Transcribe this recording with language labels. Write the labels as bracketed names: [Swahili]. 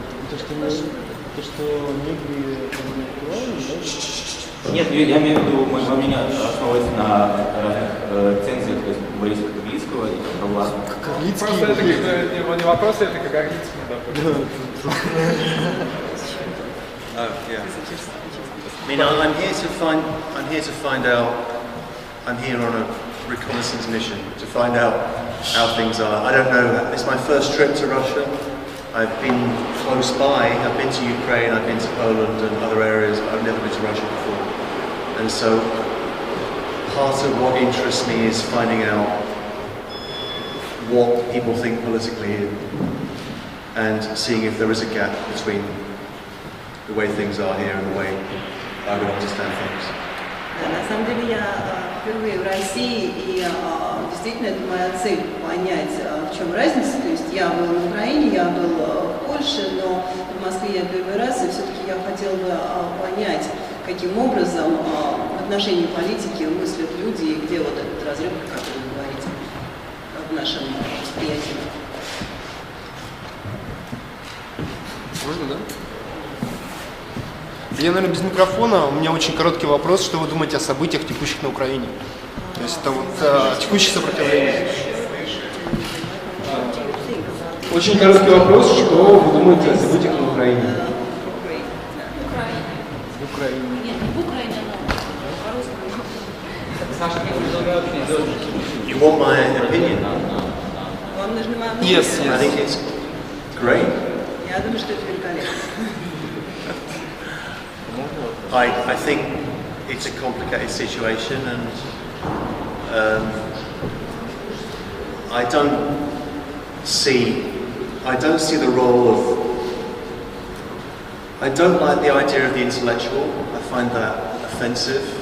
[Russian] То, что негры интеллектуалы, да? Нет, я имею в виду, мое мнение основывается на разных рецензиях, то есть Бориса Кагарлицкого и Павла. Просто это не вопрос, это Кагарлицкий, да. [English] I mean, I'm here to find out. I'm here on a reconnaissance mission to find out how things are. I don't know. It's my first trip to Russia. I've been close by. I've been to Ukraine. I've been to Poland and other areas, but I've never been to Russia before. And so, part of what interests me is finding out what people think politically here, and seeing if there is a gap between the way things are here and the way I would understand things. [Russian] На самом деле я впервые в России, и действительно это моя цель понять, в чем разница. То есть я был на Украине, я был в Польше, но в Москве я первый раз, и все-таки я хотела бы понять, каким образом в отношении политики мыслят люди, и где вот этот разрыв, о котором вы говорите, в нашем восприятии. Можно, да? Я, наверное, без микрофона. У меня очень короткий вопрос. Что вы думаете о событиях, текущих на Украине? То есть это вот текущее сопротивление. Очень короткий вопрос. Что вы думаете о событиях на Украине? В Украине. Нет, не в Украине, но [English] You want my opinion? [Russian] Вам нужно мое мнение? [English] Yes, I think it's great. [Russian] Я думаю, что это великолепно. [English] I think it's a complicated situation, and I don't see the role of. I don't like the idea of the intellectual. I find that offensive.